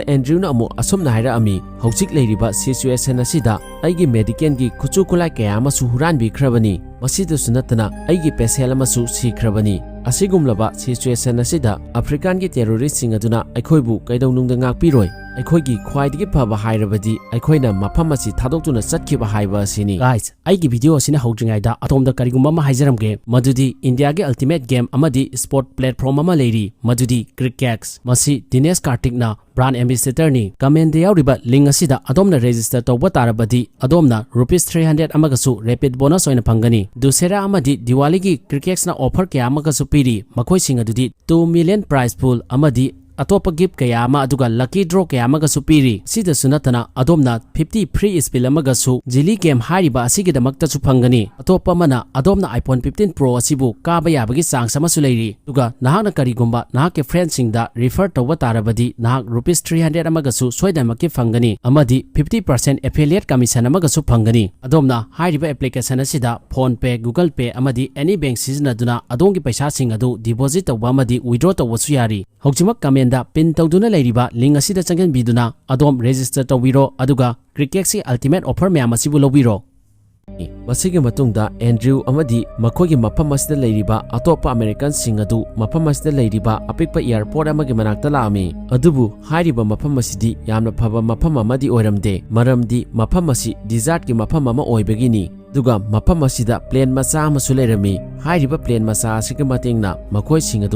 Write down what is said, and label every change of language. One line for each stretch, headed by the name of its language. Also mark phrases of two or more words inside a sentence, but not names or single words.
Manipuri: Andrew na amu asumna haira ami hojik leiriba situation asida aigi medical gi khuchu khulai kaya ama su huran bi khrabani masida sunatana aigi pesel ama su sikhrabani asigumlaba situation asida African gi terrorist sing aduna aikhoibu kaidawnungda ngakpiroi aikhoigi khwaidigi phaba hairabadi aikhoina mafam asi thadoktuna chatkiba haiba asini guys aigi video asina hawdringaida atomda karigumba ma haijaramge madudi India ge
English: ultimate game
Manipuri: amadi
English: sport platform
Manipuri: ama leiri madudi cricket masi Dinesh Kartik na
English: brand ambassador
Manipuri: ni comment de yauriba link asida adomna register tawba tarabadi adomna ₹300 amagasu rapid bonus oina phangani dusera amadi Diwali gi cricket na offer kya amagasu piri makhoi sing adudi 2
English: million prize pool
Manipuri: amadi atopa gift kaya ama aduga
English: lucky draw
Manipuri: kaya amagasu piri sida sunatana adomna 50
English: free spill
Manipuri: amagasu jili game hariba asigi damakta su phangani atopa mana adomna iPhone 15 Pro asibu kaba yabagi sang samasu leiri duga nahakna karigumba nahake friends singda refer tawba tarabadi nahak ₹300 amagasu soidamaki phangani amadi 50%
English: affiliate commission
Manipuri: amagasu phangani adomna hariba application asida Phone Pay Google Pay amadi
English: any bank
Manipuri: sizinaduna adongi paisa sing adu deposit tawba amadi withdraw tawsu yari hokjimak comment da pin tawduna leiriba link asida changen biduna adom register tawbiro aduga cricket si
English: ultimate offer
Manipuri: mayam asibu lobiro masigi matungda Andrew amadi makhogi mafam asida leiriba atopa American sing adu mafam asida leiriba apikpa airport amagi manakta laami adubu hairiba mafam asidi yamna phaba mafam amadi oiramde maramdi mafam asi desert gi mafam ama oibagini duga mafam asida plane macha amasu leirami hairiba plane macha asigi matengna makhoi sing adu